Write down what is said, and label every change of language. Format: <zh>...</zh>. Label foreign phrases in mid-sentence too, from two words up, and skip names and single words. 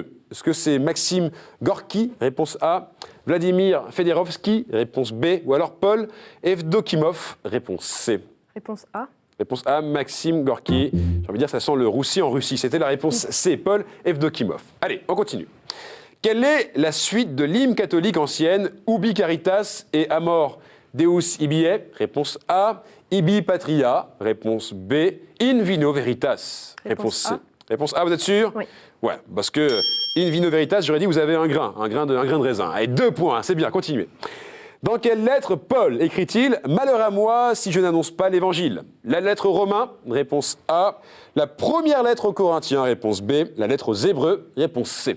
<fr>Est-ce que c'est Maxime Gorky, réponse A, Vladimir Fedorovski, réponse B, ou alors Paul Evdokimov, réponse C? Réponse A. Réponse A, Maxime Gorky. J'ai envie de dire, ça sent le roussi en Russie. C'était la réponse C, Paul Evdokimov. Allez, on continue. Quelle est la suite de l'hymne catholique ancienne Ubi Caritas et Amor Deus Ibiae? Réponse A.</fr> <la>Ibi Patria.</la> <fr>Réponse B.</fr> <la>In Vino Veritas.</la> <fr>Réponse C. A. Réponse A, vous êtes sûr? Oui. Ouais, parce que</fr> <la>In Vino Veritas,</la> <fr>j'aurais dit vous avez un grain de raisin. Allez, 2 points, c'est bien, continuez. Dans quelle lettre Paul écrit-il « Malheur à moi si je n'annonce pas l'évangile » La lettre aux Romains, réponse A. La première lettre aux Corinthiens, réponse B. La lettre aux Hébreux, réponse C.</fr>